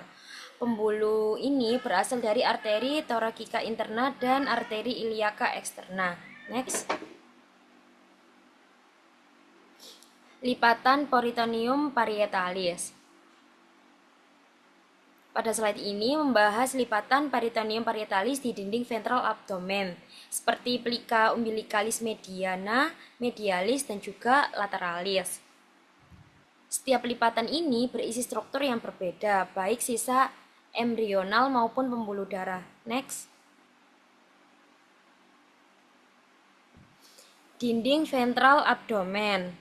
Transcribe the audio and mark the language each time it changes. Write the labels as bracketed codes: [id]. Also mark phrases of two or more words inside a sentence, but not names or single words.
[id] Pembuluh ini berasal dari arteri thoracica interna dan arteri iliaca externa. Next. Lipatan peritoneum parietalis. Pada slide ini membahas lipatan peritoneum parietalis di dinding ventral abdomen, seperti plica umbilicalis mediana, medialis, dan juga lateralis. Setiap lipatan ini berisi struktur yang berbeda, baik sisa embrional maupun pembuluh darah. Next. Dinding ventral abdomen.